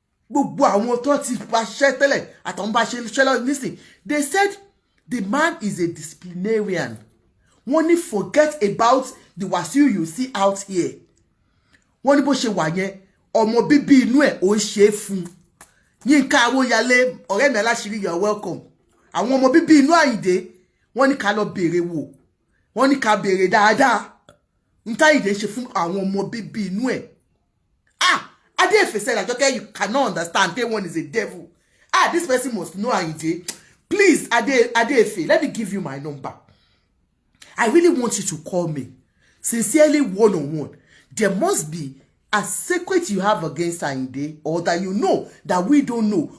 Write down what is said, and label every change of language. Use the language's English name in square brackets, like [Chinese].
[Yoruba] Gbogbo àwọn tó ti bá ṣiṣẹ́ tẹ́lẹ̀ àtàwọn bá ṣe lọ nísìn. [English] They said the man is a disciplinarian. [Yoruba] Wọ́n ní [English] forget about the Wasiu you see out here. [Yoruba] Wọ́n ní bó ṣe wà yẹn ọmọ bíbí inú ẹ̀ ó ń ṣe é fún. Yínká Awóyalé ọ̀rẹ́ mi aláṣírí [English] you're welcome. [Yoruba] Àwọn ọmọ bíbí inú Àyìndé wọ́n ní ká lọ béèrè wò. Wọ́n ní ká béèrè dáadáa. Nta Àyìndé ṣe fún àwọn ọmọ bíbí inú ẹ̀. [English] Adefe said, Ajoke, you cannot understand. K1 is a devil. This person must know Ayinde. Please, Adefe, let me give you my number. I really want you to call me. Sincerely, one-on-one. There must be a secret you have against Ayinde or that you know that we don't know.